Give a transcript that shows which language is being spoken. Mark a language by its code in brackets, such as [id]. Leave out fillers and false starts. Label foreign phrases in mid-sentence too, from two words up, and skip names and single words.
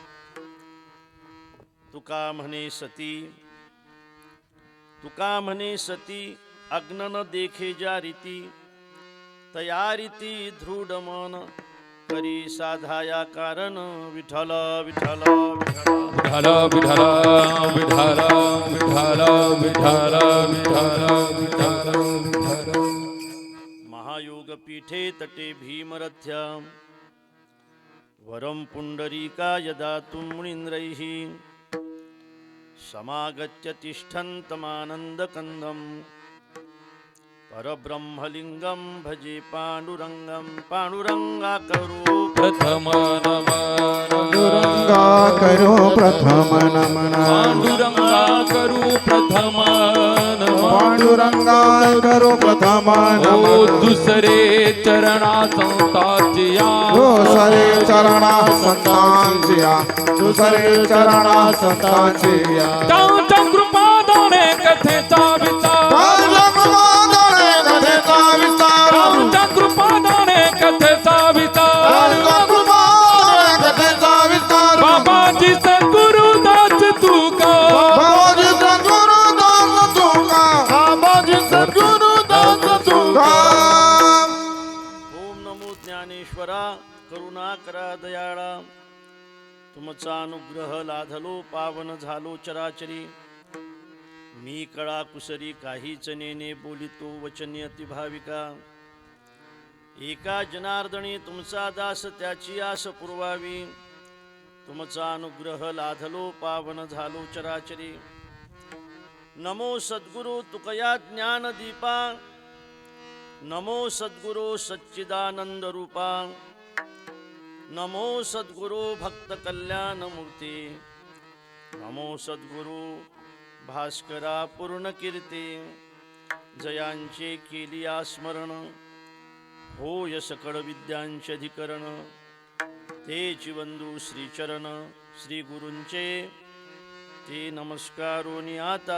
[mr] तुका म्हणे सती, तुका म्हणे सती, अग्न न देखे ज्या रीती. तयारीती दृढ मन, करी साधा या कारण. विठ्ठल विठ्ठल विठ्ठल विठ्ठल विठ्ठल विठ्ठल विठ्ठल विठ्ठल विठ्ठल. [sa] महायोग पीठे तटे भीमरथ्या, वरम पुंडरीका यदा मुनींद्रैः. समागत्य तिष्ठन्तमानन्दकन्दं, परब्रह्मलिंगं भजे पांडुरंगं. [mr] पांडुरंगाकरो प्रथम नमन, पांडुरंगाकरो प्रथम नमन, पांडुरंगाकरो प्रथम नमन. पांडुरंगाकरो प्रथम ओ नमन. दुसरे चरणा संतांचिया, दुसरे चरणा संतांचिया, दुसरे चरणा संतांचिया. त्यांच्या कृपादाने कथेचा विचार, त्यांच्या कृपादाने कथेचा विचार. बाबाजी सद्गुरुदास तुका, बाबाजी सद्गुरुदास तुका, बाबाजी सद्गुरुदास तुका. ओम नमो ज्ञानेश्वरा, करुणाकरा दयाळा. तुमचा अनुग्रह लाधलो, पावन झालो चराचरी. मी कळा कुसरी, काहीच नेने बोलितो वचनी अति भाविका. एका जनार्दनी तुमचा दास, त्याची आस पुरवावी. तुमचा अनुग्रह लाधलो, पावन झालो चराचरी. नमो सद्गुरु तुकया ज्ञान दीपा, नमो सद्गुरु सच्चिदानंद रूपा. नमो सद्गुरु भक्त कल्याण मूर्ती. नमो सद्गुरु भास्करा पूर्ण कीर्ती. जयांचे केली स्मरण, होय सकळ विद्यांचे अधिकरण. तेची वंदू श्रीचरण, श्री गुरूंचे ते नमस्कारोनी आता.